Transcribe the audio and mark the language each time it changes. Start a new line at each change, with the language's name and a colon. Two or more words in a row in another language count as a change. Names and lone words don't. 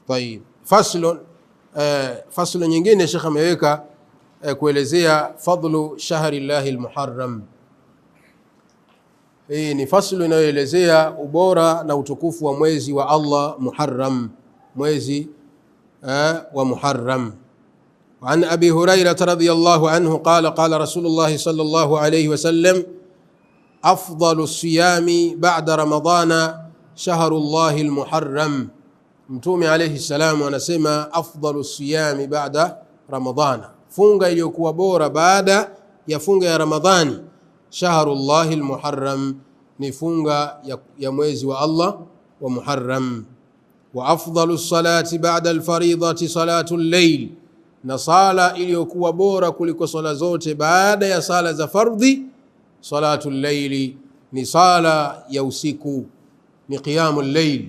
Swahili: طيب faslu nyingine Sheikh ameweka kuelezea
Arabic: فضل شهر الله المحرم.
Swahili: Hii ni faslu inayoelezea ubora na utukufu wa mwezi wa Allah Muharram, mwezi wa Muharram.
Arabic: وعن أبي هريرة رضي الله عنه قال قال رسول الله صلى الله عليه وسلم أفضل الصيام بعد رمضان شهر الله المحرم.
Swahili: Mtume
Arabic: عليه السلام
Swahili: anasema
Arabic: أفضل الصيام بعد رمضان,
Swahili: funga iliyokuwa bora baada ya funga ya Ramadhani,
Arabic: شهر الله المحرم,
Swahili: ni funga ya mwezi wa Allah wa Muharram.
Arabic: وأفضل الصلاة بعد الفريضة صلاة الليل,
Swahili: na sala iliyokuwa bora kuliko sala zote baada ya sala za fardhi,
Arabic: صلاة الليل,
Swahili: ni sala ya usiku, ni
Arabic: قيام الليل.